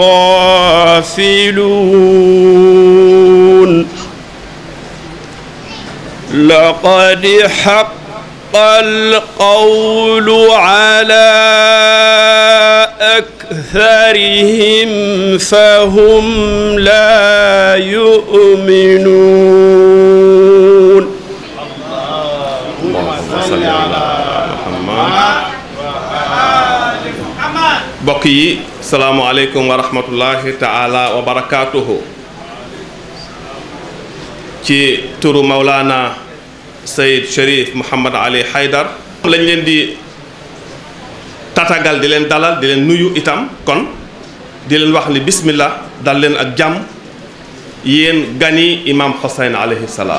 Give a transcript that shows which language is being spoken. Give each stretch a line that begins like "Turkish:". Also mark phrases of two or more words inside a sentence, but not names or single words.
Arabic: غافلون لقد حق القول على أكثرهم فهم لا يؤمنون. اللهم صل على محمد.
Wolof: mbokk yi
Arabic: السلام عليكم ورحمة الله تعالى وبركاته.
Wolof: ci turu Maulana Sayyid Cherif Mouhamad Ali Haydar lañ leen di tatagal di leen dalal di leen nuyu itam kon di leen wax ni bismillah dal leen ak jàmm yéen gani imam Hussein
Arabic: عليه السلام.